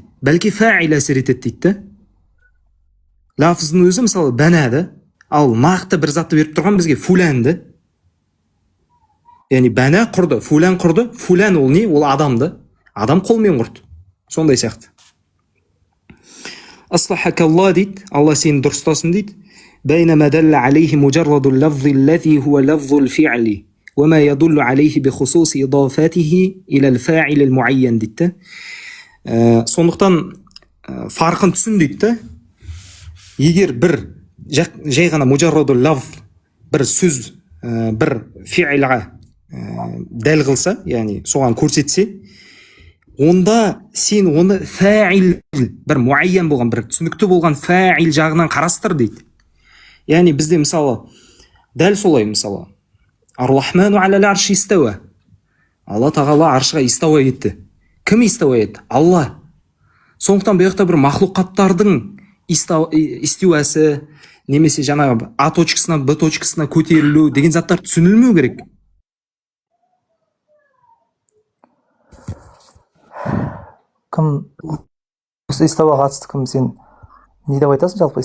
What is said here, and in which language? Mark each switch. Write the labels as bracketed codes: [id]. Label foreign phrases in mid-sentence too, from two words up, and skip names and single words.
[kk] Бәлки фаил әсер етеді дейді. Лафздың өзі мысалы бәнәді, ал нақты бір затты беріп тұрған бізге фуланды. Яғни бәнә құрды, фулан ол не? Ол адамды. Адам қолмен құрды. Сондай сияқты. Аслахакалла дейді, Алла сені дұрыстасын дейді. [ar] بينما دل عليه مجرد اللفظ الذي هو لفظ الفعل وما يدل عليه بخصوص إضافته إلى الفاعل المعين дейді. [kk] Сондықтан фарқын түсін дейді. Егер бір жай ғана [ar] مجرد اللفظ [kk] бір сөз бір фиилға дәл қылса, яғни соған көрсетсе, онда сен оны фаил бір муайян болған, бір түсінікті болған фаил жағынан қарастыр дейді. Яғни бізде мысалы дәл солай, мысалы [ar] الرحمن على العرش استوى. [kk] Алла Тағала аршыға истауа етті. Кім истауа етті? Алла. Сондықтан бұл жақта бір мақлұқаттардың истауасы, немесе жаңағы А точкасынан Б точкасына көтерілу деген заттар түсінілмеу керек. Кім осы истауаға қатысты кім сен не деп айтасың жалпы?